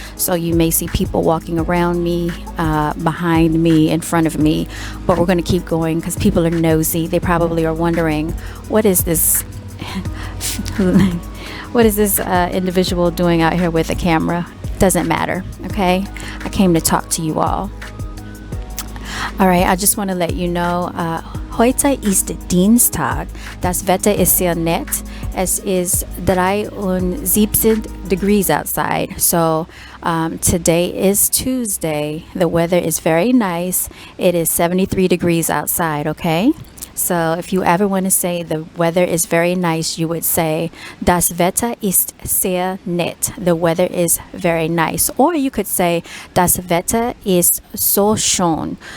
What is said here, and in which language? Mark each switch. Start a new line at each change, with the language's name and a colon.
English: So you may see people walking around me, behind me, in front of me, but we're going to keep going because people are nosy. They probably are wondering, what is this individual doing out here with a camera? Doesn't matter, okay? I came to talk to you all. All right, I just want to let you know,
German: heute ist Dienstag. Das Wetter ist sehr nett. Es ist 73
English: degrees outside. So today is Tuesday. The weather is very nice. It is 73 degrees outside, okay? So if you ever want to say the weather is very nice, you would say
German: Das Wetter ist sehr nett.
English: The weather is very nice. Or you could say
German: Das Wetter ist so schön.